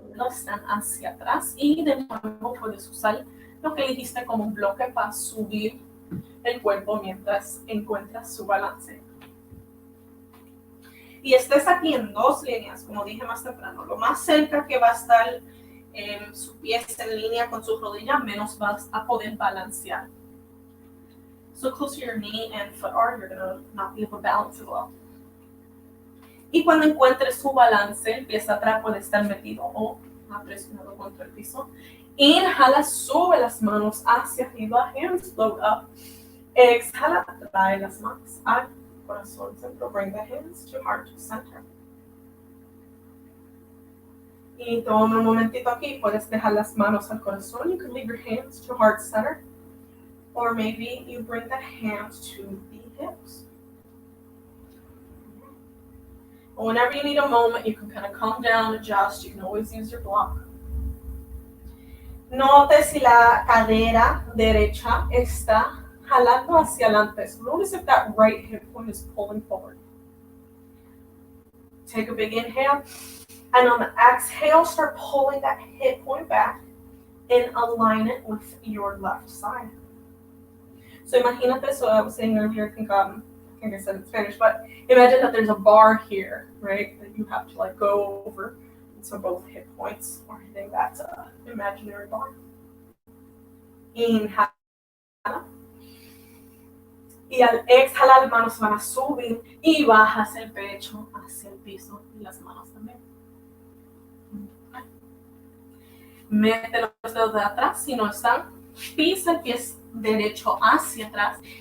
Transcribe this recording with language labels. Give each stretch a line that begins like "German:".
Spanish: Están hacia atrás y de nuevo puedes usar lo que dijiste como un bloque para subir el cuerpo mientras encuentras su balance. Y estés aquí en dos líneas, como dije más temprano. Lo más cerca que va a estar su pie en línea con su rodilla, menos vas a poder balancear.
English: So close to your knee and foot are, you're going to not be able to balance as well.
Spanish: Y cuando encuentres su balance, el pie atrás puede estar metido o presionado contra el piso. Inhala, sube las manos hacia arriba,
English: hands float up.
Spanish: Exhala, trae las manos al corazón centro.
English: Bring the hands to heart center.
Spanish: Y toma un momentito aquí, puedes dejar las manos al corazón.
English: You can leave your hands to heart center. Or maybe you bring the hands to the hips. Whenever you need a moment, you can kind of calm down, adjust. You can always use your block.
Spanish: Note si la cadera derecha está jalando hacia adelante.
English: So notice if that right hip point is pulling forward. Take a big inhale. And on the exhale, start pulling that hip point back and align it with your left side. So
Spanish: imagínate,
English: so I was saying earlier, I think I said in Spanish, but imagine that there's a bar here, right, that you have to like go over. So both hip points are hitting that imaginary bar.
Spanish: Inhala. Y al exhalar, las manos van a subir y bajas el pecho hacia el piso y las manos también. Mete los dedos de atrás, si no están, pisa el pie derecho hacia atrás.